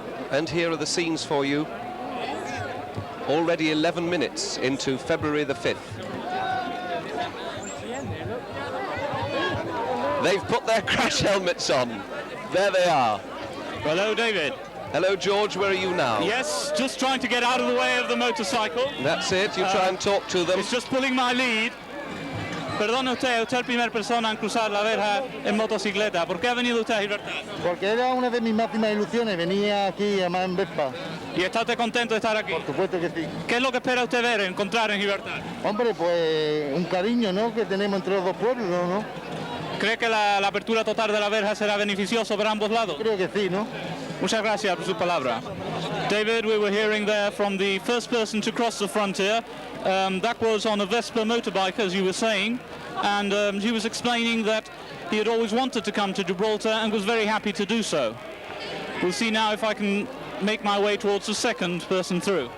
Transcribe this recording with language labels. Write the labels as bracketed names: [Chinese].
[English] And here are the scenes for you. Already 11 minutes into February the 5th. They've put their crash helmets on. There they are. Hello, David. Hello, George. Where are you now? Yes, just trying to get out of the way of the motorcycle. That's it. You try and talk to them. It's just pulling my lead. [Spanish] Perdone usted es la primera persona en cruzar la verja en motocicleta. ¿Por qué ha venido usted a Gibraltar? Porque era una de mis máximas ilusiones, venía aquí a en Vespa. ¿Y está usted contento de estar aquí? Por supuesto que sí. ¿Qué es lo que espera usted ver, encontrar en Gibraltar? Hombre, pues un cariño, ¿no?, que tenemos entre los dos pueblos, ¿no? ¿Cree que la apertura total de la verja será beneficioso para ambos lados? Creo que sí, ¿no? Muchas gracias por su palabra. [English] David, we were hearing there from the first person to cross the frontier. That was on a Vespa motorbike, as you were saying, and he was explaining that he had always wanted to come to Gibraltar and was very happy to do so. We'll see now if I can make my way towards the second person through.